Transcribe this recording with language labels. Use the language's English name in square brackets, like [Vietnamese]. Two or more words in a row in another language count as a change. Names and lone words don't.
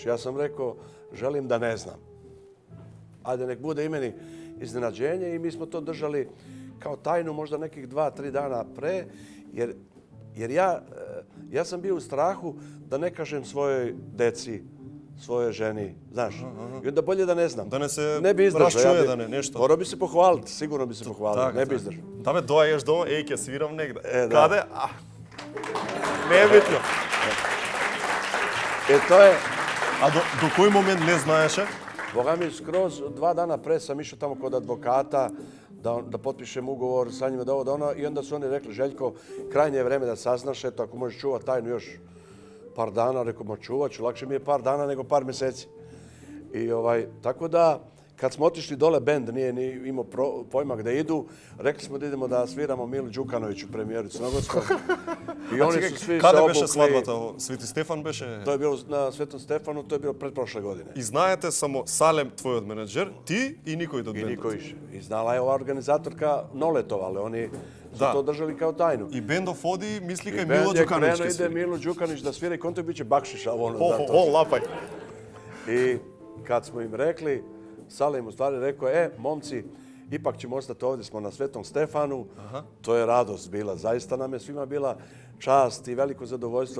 [Serbian] Ja sam rekao želim da ne znam. Ajde nek bude i meni iznenađenje i mi smo to držali kao tajnu možda nekih 2-3 dana pre, jer ja sam bio u strahu da ne kažem svojoj deci, svojoj ženi, znaš. I onda bolje da ne znam. Da ne se ne bi izdržao. raščuje da ne nešto. Morao bi se pohvaliti, sigurno bi se pohvaliti, ne bi izdržao. [Macedonian] Да бе, доаѓаш дома, ќе свирам негде. Каде? Не е битно. [Serbian] To je... [Macedonian] А до кој момент не знаеше? [Serbian] Boga mi, skroz 2 dana pre sam išao tamo kod advokata da potpišem ugovor sa njima da ovo da ono i onda su oni rekli Željko, krajnje je vreme da saznaš, eto ako možeš čuvati tajnu još par dana, rekao ma čuvat ću, lakše mi je par dana nego par mjeseci. I tako da kad smo otišli dole, bend nije ni imao pojma gde idu, rekli smo da idemo da sviramo Milu Đukanoviću premijeru Crnogorskoj. I oni su svi se [Macedonian] Каде [Serbian] obukli. [Macedonian] беше свадбата? Свети Стефан беше? [Serbian] To je bilo na Svetom Stefanu, to je bilo pretprošle godine. [Macedonian] И знаете само Салем, твојот менеджер, ти и никој од [Serbian] I [Macedonian] бендот. [Serbian] niko više. I znala je ova organizatorka Noletova, ali oni su to držali kao tajnu. [Macedonian] И бендов оди, мисли кај [Serbian] I [Macedonian] Мило [Serbian] bend je [Macedonian] Ѓукановиќ [Serbian] krenuo, [Macedonian] ќе [Serbian] ide [Macedonian] свири. [Serbian] Milo Đukanić da svira i konto biće bakšiša. [Macedonian] О, лапај. [Serbian] I kad smo im rekli, Sale im u stvari rekao, momci, ipak ćemo ostati ovdje, smo na Svetom Stefanu. To je radost bila. Zaista nam je svima bila čast i veliko zadovoljstvo.